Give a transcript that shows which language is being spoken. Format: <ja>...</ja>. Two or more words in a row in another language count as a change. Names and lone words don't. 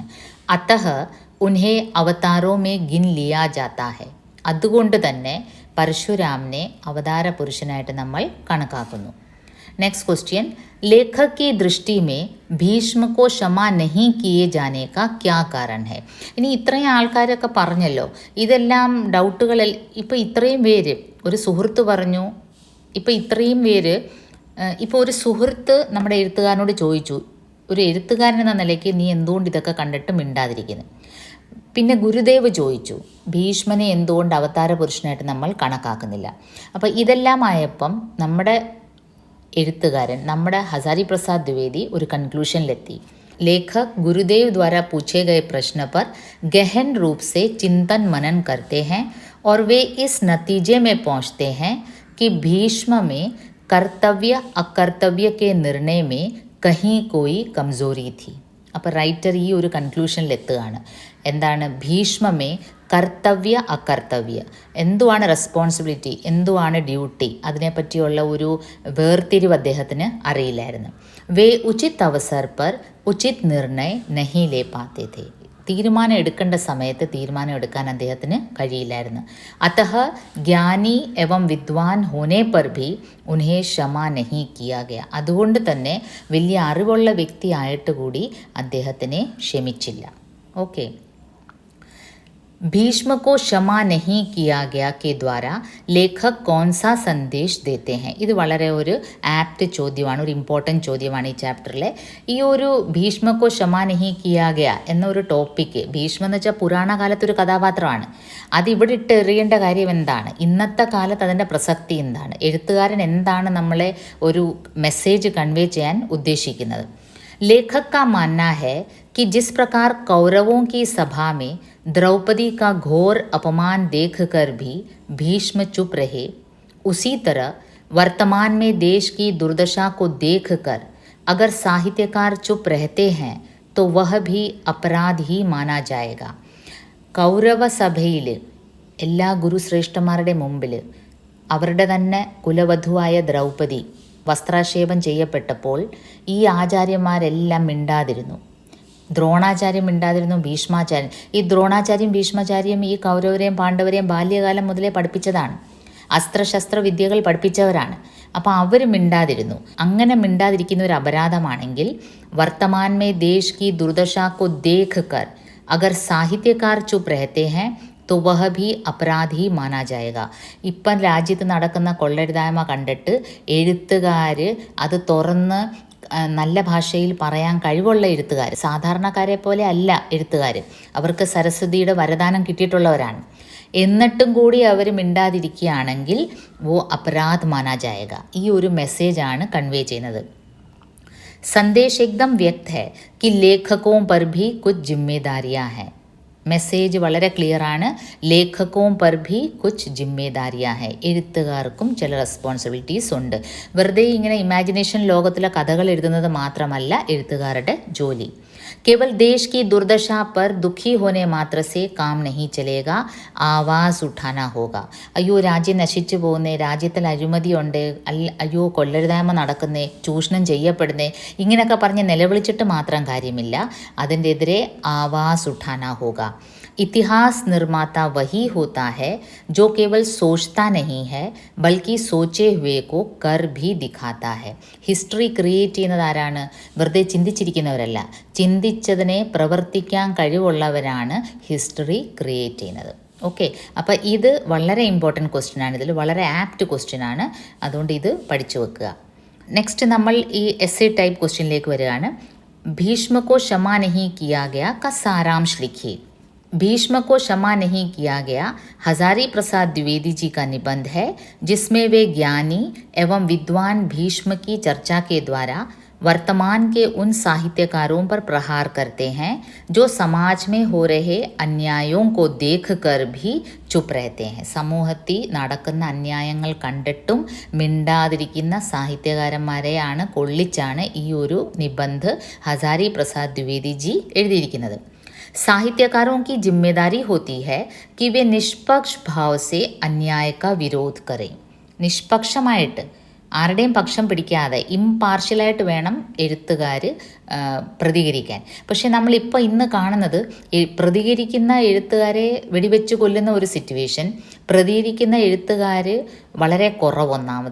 <hi>अतः उन्हें अवतारों में गिन लिया जाता है.</hi> <ml>അതുകൊണ്ട് തന്നെ പരശുരാമനെ അവതാര പുരുഷനായിട്ട് നമ്മൾ കണക്കാക്കുന്നു.</ml> <en>next question,</en> <hi>ലേഖക് की दृष्टि में ഭീഷ്മ को क्षमा नहीं किए जाने का क्या कारण है.</hi> <ml>ഇനി ഇത്രയും ആൾക്കാരൊക്കെ പറഞ്ഞല്ലോ, ഇതെല്ലാം ഡൗട്ടുകൾ. ഇപ്പോൾ ഇത്രയും പേര്, ഒരു സുഹൃത്ത് പറഞ്ഞു, ഇപ്പോൾ ഇത്രയും പേര്, ഇപ്പോൾ ഒരു സുഹൃത്ത് നമ്മുടെ എഴുത്തുകാരനോട് ചോദിച്ചു, ഒരു എഴുത്തുകാരൻ എന്ന നിലയ്ക്ക് നീ എന്തുകൊണ്ട് ഇതൊക്കെ കണ്ടിട്ട് മിണ്ടാതിരിക്കുന്നു. പിന്നെ ഗുരുദേവ് ചോദിച്ചു, ഭീഷ്മനെ എന്തുകൊണ്ട് അവതാര പുരുഷനായിട്ട് നമ്മൾ കണക്കാക്കുന്നില്ല. അപ്പോൾ ഇതെല്ലാം ആയപ്പം നമ്മുടെ എഴുത്തുകാരൻ, നമ്മുടെ ഹസാരി പ്രസാദ് ദ്വിവേദി ഒരു കൺക്ലൂഷനിലെത്തി.</ml> <hi>लेखक गुरुदेव द्वारा पूछे गए प्रश्न पर गहन रूप से चिंतन मनन करते हैं और वे इस नतीजे में पहुंचते हैं कि भीष्म में कर्तव्य अकर्तव्य के निर्णय में कहीं कोई कमजोरी थी.</hi> <ml>അപ്പോൾ റൈറ്റർ ഈ ഒരു കൺക്ലൂഷനിലെത്തുകയാണ്. എന്താണ് ഭീഷ്മമേ കർത്തവ്യ അകർത്തവ്യ, എന്തുവാണ് റെസ്പോൺസിബിലിറ്റി, എന്തുവാണ് ഡ്യൂട്ടി, അതിനെപ്പറ്റിയുള്ള ഒരു വേർതിരിവ് അദ്ദേഹത്തിന് അറിയില്ലായിരുന്നു.</ml> <hi>वे उचित अवसर पर उचित निर्णय नहीं ले पाते थे.</hi> <ml>തീരുമാനം എടുക്കേണ്ട സമയത്ത് തീരുമാനം എടുക്കാൻ അദ്ദേഹത്തിന് കഴിയില്ലായിരുന്നു.</ml> <hi>अतः ज्ञानी एवं विद्वान होने पर भी उन्हें क्षमा नहीं किया गया.</hi> <ml>അതുകൊണ്ട് തന്നെ വലിയ അറിവുള്ള വ്യക്തിയായിട്ട് കൂടി അദ്ദേഹത്തിനെ ക്ഷമിച്ചില്ല. ഓക്കെ.</ml> <hi>भीष्म को क्षमा नहीं किया गया के द्वारा लेखक कौन सा संदेश देते हैं.</hi> <ml>ഇത് വളരെ ഒരു ആപ്റ്റ് ചോദ്യമാണ്, ഒരു ഇമ്പോർട്ടൻറ്റ് ചോദ്യമാണ് ഈ ചാപ്റ്ററിലെ. ഈ ഒരു ഭീഷ്മക്കോ ക്ഷമ നഹി കിയാ ഗയ എന്നൊരു ടോപ്പിക്ക്, ഭീഷ്മ എന്ന് വെച്ചാൽ പുരാണ കാലത്തൊരു കഥാപാത്രമാണ്. അതിവിടെ ഇട്ട് എറിയേണ്ട കാര്യം എന്താണ്, ഇന്നത്തെ കാലത്ത് അതിൻ്റെ പ്രസക്തി എന്താണ്, എഴുത്തുകാരൻ എന്താണ് നമ്മളെ ഒരു</ml> <en>message convey</en> <ml>ചെയ്യാൻ ഉദ്ദേശിക്കുന്നത്.</ml> <hi>लेखक का मानना है कि जिस प्रकार कौरवों की सभा में द्रौपदी का घोर अपमान देखकर भी भीष्म चुप रहे, उसी तरह वर्तमान में देश की दुर्दशा को देखकर अगर साहित्यकार चुप रहते हैं तो वह भी अपराध ही माना जाएगा.</hi> <ml>കൗരവ സഭയിൽ എല്ലാ ഗുരുശ്രേഷ്ഠന്മാരുടെ മുമ്പിൽ അവരുടെ തന്നെ കുലവധുവായ ദ്രൗപദി വസ്ത്രാക്ഷേപം ചെയ്യപ്പെട്ടപ്പോൾ ഈ ആചാര്യന്മാരെല്ലാം മിണ്ടാതിരുന്നു. ദ്രോണാചാര്യം മിണ്ടാതിരുന്നു, ഭീഷ്മാചാര്യൻ. ഈ ദ്രോണാചാര്യം ഭീഷ്മാചാര്യം ഈ കൗരവരെയും പാണ്ഡവരെയും ബാല്യകാലം മുതലേ പഠിപ്പിച്ചതാണ്, അസ്ത്രശസ്ത്ര വിദ്യകൾ പഠിപ്പിച്ചവരാണ്. അപ്പോൾ അവർ മിണ്ടാതിരുന്നു. അങ്ങനെ മിണ്ടാതിരിക്കുന്ന ഒരു അപരാധമാണെങ്കിൽ</ml> <hi>वर्तमान में देश की दुर्दशा को देख कर अगर साहित्यकार चुप रहते हैं तो वह भी अपराध ही माना जाएगा.</hi> <ml>ഇപ്പം രാജ്യത്ത് നടക്കുന്ന കൊള്ളരുതായ്മ കണ്ടിട്ട് എഴുത്തുകാർ അത് തുറന്ന് നല്ല ഭാഷയിൽ പറയാൻ കഴിവുള്ള എഴുത്തുകാർ, സാധാരണക്കാരെ പോലെ അല്ല എഴുത്തുകാർ, അവർക്ക് സരസ്വതിയുടെ വരദാനം കിട്ടിയിട്ടുള്ളവരാണ്. എന്നിട്ടും കൂടി അവർ മിണ്ടാതിരിക്കുകയാണെങ്കിൽ</ml> <hi>वो अपराध माना जाएगा.</hi> <ml>ഈ ഒരു മെസ്സേജാണ് കൺവേ ചെയ്യുന്നത്.</ml> <hi>സന്ദേശ് एकदम व्यक्त है कि लेखकों पर भी कुछ जिम्मेदारियां हैं.</hi> <ml>മെസ്സേജ് വളരെ ക്ലിയറാണ്.</ml> <hi>लेखकों पर भी कुछ जिम्मेदारियां हैं.</hi> <ml>എഴുത്തുകാർക്കും ചില റെസ്പോൺസിബിലിറ്റീസ് ഉണ്ട്. വെറുതെ ഇങ്ങനെ ഇമാജിനേഷൻ ലോകത്തിലെ കഥകൾ എഴുതുന്നത് മാത്രമല്ല എഴുത്തുകാരുടെ ജോലി.</ml> <hi>केवल देश की दुर्दशा पर दुखी होने मात्र से काम नहीं चलेगा, आवाज़ उठाना होगा.</hi> <ml>അയ്യോ രാജ്യം നശിച്ചു പോകുന്നേ, രാജ്യത്തിൽ അഴിമതിയുണ്ട്, അയ്യോ കൊള്ളരുതായ്മ നടക്കുന്നേ, ചൂഷണം ചെയ്യപ്പെടുന്നേ, ഇങ്ങനെയൊക്കെ പറഞ്ഞ് നിലവിളിച്ചിട്ട് മാത്രം കാര്യമില്ല. അതിൻ്റെ എതിരെ</ml> <hi>आवाज़ उठाना होगा. इतिहास निर्माता वही होता है जो केवल सोचता नहीं है बल्कि सोचे हुए को कर भी दिखाता है.</hi> <en>history create</en> <ml>ചെയ്യുന്നത് ആരാണ്? വെറുതെ ചിന്തിച്ചിരിക്കുന്നവരല്ല, ചിന്തിച്ചതിനെ പ്രവർത്തിക്കാൻ കഴിവുള്ളവരാണ്</ml> <en>history create</en> <ml>ചെയ്യുന്നത്. ഓക്കെ, അപ്പോൾ ഇത് വളരെ</ml> <en>important question</en> <ml>ആണ്, ഇതിൽ വളരെ</ml> <en>apt question</en> <ml>ആണ്, അതുകൊണ്ട് ഇത് പഠിച്ചു വെക്കുക. നെക്സ്റ്റ് നമ്മൾ ഈ</ml> <en>SA type</en> <ml>ക്വസ്റ്റ്യനിലേക്ക് വരികയാണ്.</ml> <hi>ഭീഷ്മ को क्षमा नहीं किया गया का सारांश लिखिए. भीष्म को क्षमा नहीं किया गया हजारी प्रसाद द्विवेदी जी का निबंध है, जिसमें वे ज्ञानी एवं विद्वान भीष्म की चर्चा के द्वारा वर्तमान के उन साहित्यकारों पर प्रहार करते हैं जो समाज में हो रहे अन्यायों को देखकर भी ചുപ്പ് रहते हैं.</hi> <ml>സമൂഹത്തിൽ നടക്കുന്ന അന്യായങ്ങൾ കണ്ടിട്ടും മിണ്ടാതിരിക്കുന്ന സാഹിത്യകാരന്മാരെയാണ് കൊള്ളിച്ചാണ് ഈ ഒരു നിബന്ധ് ഹസാരി പ്രസാദ് ദ്വിവേദി ജി എഴുതിയിരിക്കുന്നത്. साहित्यकारों की जिम्मेदारी होती है कि वे निष्पक्ष भाव से अन्याय का विरोध करें. നിഷ്പക്ഷമായിട്ട് ആരുടെയും പക്ഷം പിടിക്കാതെ ഇംപാർഷ്യലായിട്ട് വേണം എഴുത്തുകാർ പ്രതികരിക്കാൻ. പക്ഷേ നമ്മളിപ്പോൾ ഇന്ന് കാണുന്നത് പ്രതികരിക്കുന്ന എഴുത്തുകാരെ വെടിവെച്ച് കൊല്ലുന്ന ഒരു സിറ്റുവേഷൻ, പ്രതികരിക്കുന്ന എഴുത്തുകാർ വളരെ കുറവൊന്നാമത്.</ml>